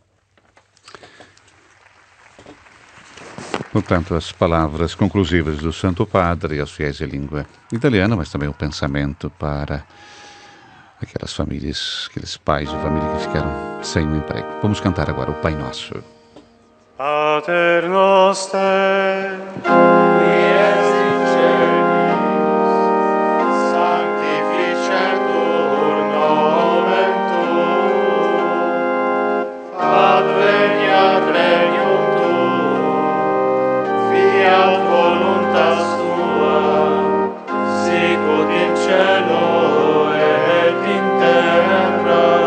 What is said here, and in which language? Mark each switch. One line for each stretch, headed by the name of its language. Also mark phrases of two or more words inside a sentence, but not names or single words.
Portuguese: Portanto, as palavras conclusivas do Santo Padre aos fiéis de língua italiana, mas também o pensamento para aquelas famílias, aqueles pais de família que ficaram sem um emprego. Vamos cantar agora o Pai Nosso.
Latin: Pater noster, qui es in celis, sanctificetur nomen tuum, adveniat regnum tuum, fiat voluntas tua, sicut in cielo et in terra.